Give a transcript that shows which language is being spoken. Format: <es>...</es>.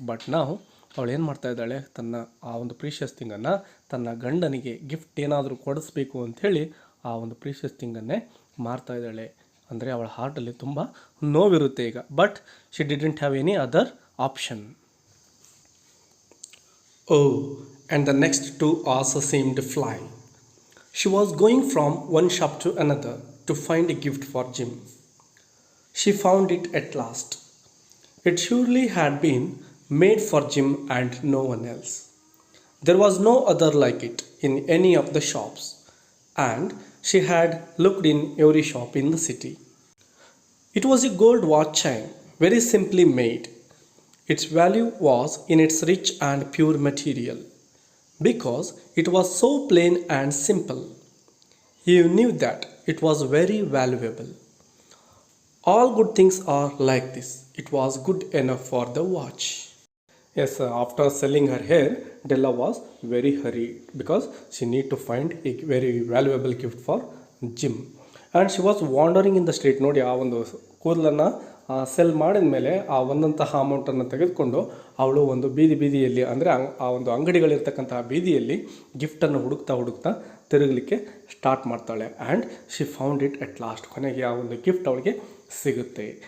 <kn>But ನಾವು ಅವಳು ಏನು ಮಾಡ್ತಾ ಇದ್ದಾಳೆ, ತನ್ನ ಆ ಒಂದು ಪ್ರೀಷಿಯಸ್ ಥಿಂಗನ್ನು ತನ್ನ ಗಂಡನಿಗೆ ಗಿಫ್ಟ್ ಏನಾದರೂ ಕೊಡಿಸ್ಬೇಕು ಅಂಥೇಳಿ ಆ ಒಂದು ಪ್ರೀಷಿಯಸ್ ಥಿಂಗನ್ನೇ ಮಾರ್ತಾ ಇದ್ದಾಳೆ. ಅಂದರೆ ಅವಳ ಹಾರ್ಟಲ್ಲಿ ತುಂಬ ನೋವಿರುತ್ತೆ ಈಗ.</kn> <en>But she didn't have any other option. Oh and the next 2 hours seemed fly. She was going from one shop to another to find a gift for Jim. She found it at last. It surely had been made for Jim and no one else. There was no other like it in any of the shops, and she had looked in every shop in the city. It was a gold watch chain, very simply made. Its value was in its rich and pure material, because it was so plain and simple. You knew that it was very valuable. All good things are like this. It was good enough for the watch. Yes, after selling her hair, Della was very hurried because she need to find a very valuable gift for Jim. And she was wandering in the street.</en> <kn>ನೋಡಿ ಆ ಒಂದು ಕೂದಲನ್ನು cell ಮಾಡಿದ ಮೇಲೆ ಆ ಒಂದಂತಹ ಅಮೌಂಟನ್ನು ತೆಗೆದುಕೊಂಡು ಅವಳು ಒಂದು ಬೀದಿಯಲ್ಲಿ ಅಂದರೆ ಆ ಒಂದು ಅಂಗಡಿಗಳಿರ್ತಕ್ಕಂತಹ ಬೀದಿಯಲ್ಲಿ ಗಿಫ್ಟನ್ನು ಹುಡುಕ್ತಾ ತಿರುಗಲಿಕ್ಕೆ ಸ್ಟಾರ್ಟ್ ಮಾಡ್ತಾಳೆ.</kn> <en>And she found it at last.</en> <kn>ಕೊನೆಗೆ ಆ ಒಂದು ಗಿಫ್ಟ್ ಅವಳಿಗೆ ಸಿಗುತ್ತೆ.</kn>